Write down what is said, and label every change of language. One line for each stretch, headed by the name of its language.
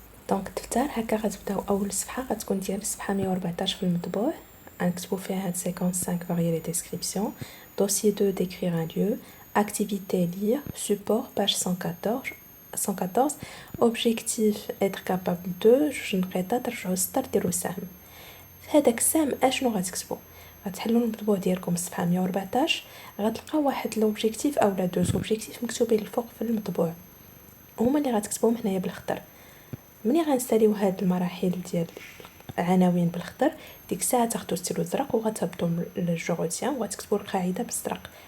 Arabic: دونك تفتح هكا غتبداو اول صفحه غتكون ديال الصفحه 114 في المطبوع، غنكتبوا فيها هاد
French: séquence 5 varier les descriptions. dossier 2 décrire un lieu, activité lire, support page 114 objectif être capable de
Arabic: جوج نقيطات ترجعوا السطر ديروا سهم. في هذاك السهم اشنو غتكتبوا؟ غتحلوا المطبوع ديالكم الصفحه 114 غتلقاو واحد لوبجيكتيف اولا دوز اوبجيكتيف مكتوبين الفوق في المطبوع، هما اللي غتكتبوهم هنايا بالخضر. ملي غنساليو هاد المراحل ديال العناوين بالخضر ديك الساعه تاخذوا ستيلو الزرق وغتهبطوا للجوغوتيان وغتكتبوا القاعده بالزرق.